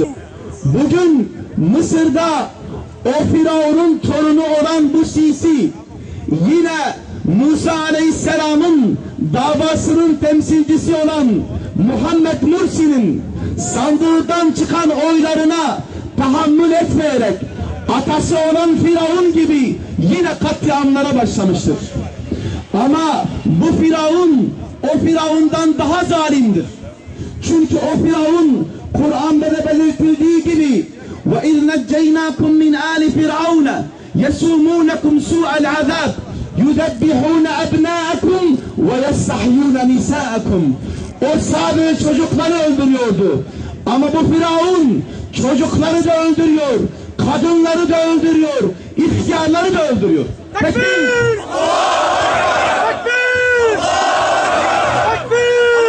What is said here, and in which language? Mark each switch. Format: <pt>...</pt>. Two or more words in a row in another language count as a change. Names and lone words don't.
<tr>Bugün Mısır'da o Firavun'un torunu olan bu Sisi yine Musa Aleyhisselam'ın davasının temsilcisi olan Muhammed Mursi'nin sandığından çıkan oylarına tahammül etmeyerek atası olan Firavun gibi yine katliamlara başlamıştır. Ama bu Firavun o Firavun'dan daha zalimdir. Çünkü o Firavun Kur'an'da da belirtildiği gibi</tr> <ar>وَاِذْ نَجَّيْنَاكُمْ مِنْ آلِ فِرْعَوْنَ يَسُومُونَكُمْ سُوءَ الْعَذَابِ يُذَبِّحُونَ أَبْنَاءَكُمْ وَيَسْتَحْيُونَ نِسَاءَكُمْ.</ar> <tr>O sadece çocukları öldürüyordu. Ama bu Firavun çocukları da öldürüyor, kadınları da öldürüyor, ihtiyarları da öldürüyor. Tekbir! Tekbir! Tekbir!</tr>